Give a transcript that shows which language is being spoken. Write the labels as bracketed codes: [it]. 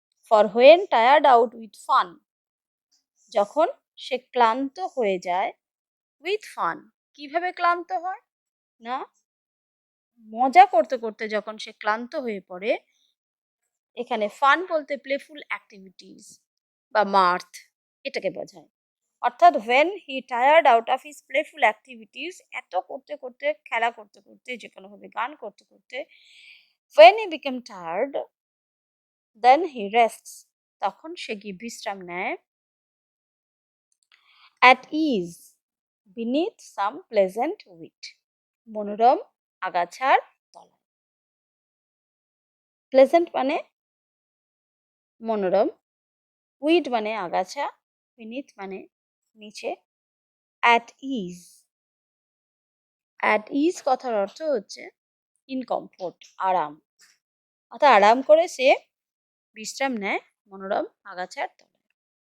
[en] for when tired out with fun, [bn] যখন সে ক্লান্ত হয়ে যায় উইথ ফান, কিভাবে ক্লান্ত হয় না, মজা করতে করতে যখন সে ক্লান্ত হয়ে পড়ে, এখানে ফান বলতে প্লেফুল অ্যাক্টিভিটিস বা মার্থ এটাকে বোঝায়, [en] অর্থাৎ when he tired out of his playful activities, [bn] এত করতে করতে, খেলা করতে করতে, [en] যে কোনোভাবে গান করতে করতে, when he became tired, then he rests, [bn] তখন সে গিয়ে বিশ্রাম নেয়, [en] at ease, beneath some pleasant wheat, [bn] মনোরম আগাছার তলায়। প্লেজেন্ট মানে মনোরম, উইড মানে আগাছা, বিনিথ মানে নিচে, অ্যাট ইজ। অ্যাট ইজ কথার অর্থ হচ্ছে ইন কমফোর্ট, আরাম, অর্থাৎ আরাম করে সে বিশ্রাম নেয় মনোরম আগাছার তলায়।